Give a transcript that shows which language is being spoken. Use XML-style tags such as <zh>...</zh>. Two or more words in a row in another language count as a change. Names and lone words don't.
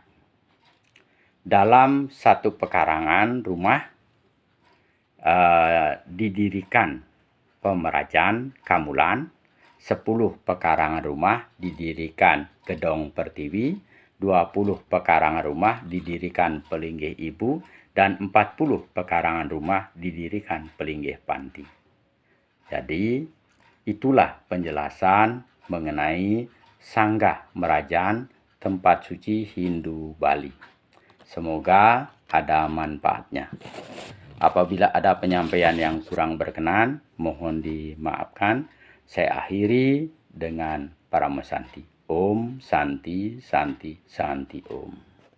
<id>Dalam satu pekarangan rumah didirikan pemerajan Kamulan, 10 pekarangan rumah didirikan Gedong Pertiwi, 20 pekarangan rumah didirikan Pelinggih Ibu, dan 40 pekarangan rumah didirikan Pelinggih Panti. Jadi, itulah penjelasan mengenai sanggah merajan tempat suci Hindu Bali. Semoga ada manfaatnya. Apabila ada penyampaian yang kurang berkenan, mohon dimaafkan. Saya akhiri dengan Paramesanti.</id> <sa>Om Santi Santi Santi Om.</sa>